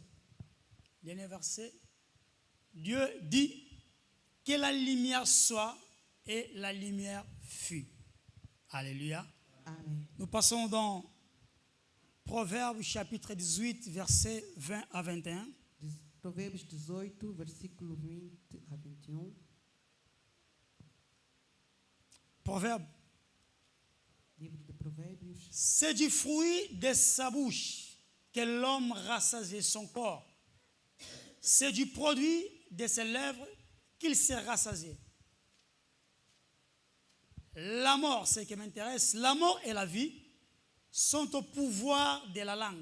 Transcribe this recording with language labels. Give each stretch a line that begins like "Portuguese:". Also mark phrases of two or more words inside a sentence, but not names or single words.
French: Dernier verset. Dieu dit que la lumière soit et la lumière fut. Alléluia.
Portuguese: Amém.
French: Nous passons dans Proverbes chapitre 18, versets 20 à 21.
Portuguese: Provérbios 18, versículo 20 a 21.
French: Proverbe.
Portuguese: Livro de Provérbios.
French: C'est du fruit de sa bouche que l'homme rassasie son corps. C'est du produit de ses lèvres qu'il s'est rassasié. La mort, c'est ce qui m'intéresse, la mort et la vie sont au pouvoir de la langue.